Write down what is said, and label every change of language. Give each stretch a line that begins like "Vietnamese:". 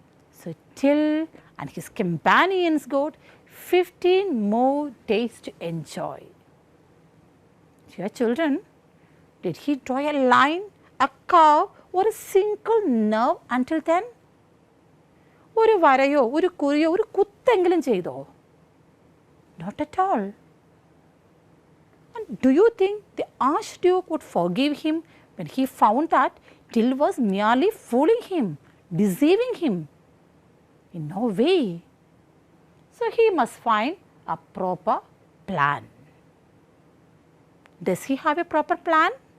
English: So, Till and his companions got 15 more days to enjoy. Dear children, did he draw a line, a curve or a single nerve until then?
Malayalam: ഒരു വരയോ ഒരു കുറിയോ ഒരു കുത്തെങ്കിലും ചെയ്തോ?
English: Not at all. And do you think the Archduke would forgive him when he found that Till was merely fooling him, deceiving him? In no way. So, he must find a proper plan. Does he have a proper plan?